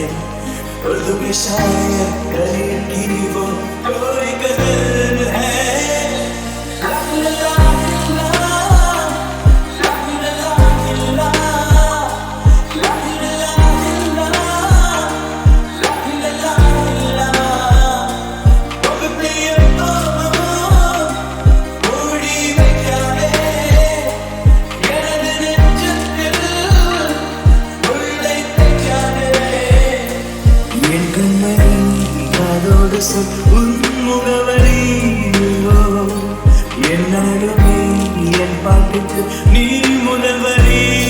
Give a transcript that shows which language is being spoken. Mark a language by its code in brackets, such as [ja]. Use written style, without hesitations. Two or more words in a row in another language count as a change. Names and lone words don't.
[hi] उर्दू के शायर गरीब की वो कोई कदर है ला ला ला ला, ला ला ला ला, ला ला ला ला, ला ला ला। वो भी प्रिय तो [ta] மூடி வைக்காதே எனது நெஞ்சத்தில் உள்ளே தைக்காதே என் கண்மணி அதோடு சொல் உன் முகவரி என்னாலுமே என் பாட்டுக்கு நீ முதல் வரி